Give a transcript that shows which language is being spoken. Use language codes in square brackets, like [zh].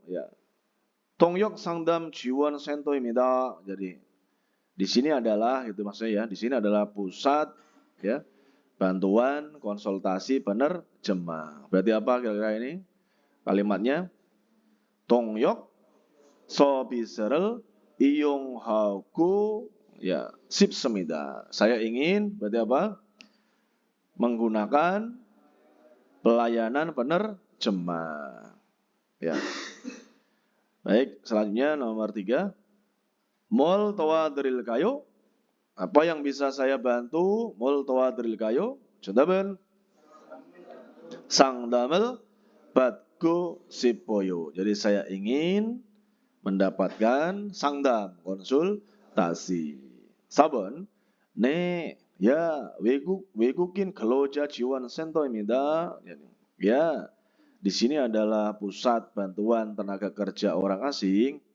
[ko] Ya, 통역 상담 지원 센터입니다. [id] Jadi di sini adalah itu maksudnya ya, di sini adalah pusat ya bantuan konsultasi penerjemah. Berarti apa kira-kira ini? [ko] Kalimatnya 통역 서비스를 이용하고 ya 싶습니다. [id] Saya ingin berarti apa? Menggunakan pelayanan penerjemah. Ya. Baik, selanjutnya nomor 3. Mol towadrilkayo. Apa yang bisa saya bantu? Mol towadrilkayo. [ko] 정답은 상담을 받고 싶어요. [id] Jadi saya ingin mendapatkan 상담, konsultasi. [ko] 4번. 네, ya, 외국인 근로자 지원 센터입니다. [id] Ya, di sini adalah pusat bantuan tenaga kerja orang asing.